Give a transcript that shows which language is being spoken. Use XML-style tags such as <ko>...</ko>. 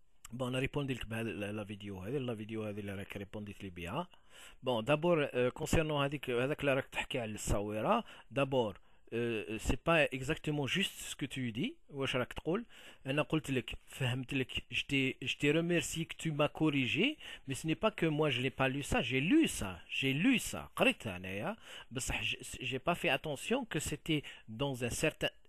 <fr>Bon, on a répondu à la vidéo. La vidéo</fr> <ar>هذه اللي راك ريبونديت لي بها.</ar> <fr>Bon, d'abord, concernant</fr> <ar>هذاك اللي راك تحكي على الصويرة,</ar> <fr>d'abord, c'est pas exactement juste ce que tu dis.</fr> <ar>واش راك تقول؟ أنا قلت لك فهمت لك.</ar> <fr>Je t'ai remercié que tu m'as corrigé, mais ce n'est pas que moi je l'ai pas lu ça, j'ai lu ça.</fr> <ar>قريتها أنايا, بصح</ar> <fr>j'ai pas fait attention que c'était dans un certain.</fr>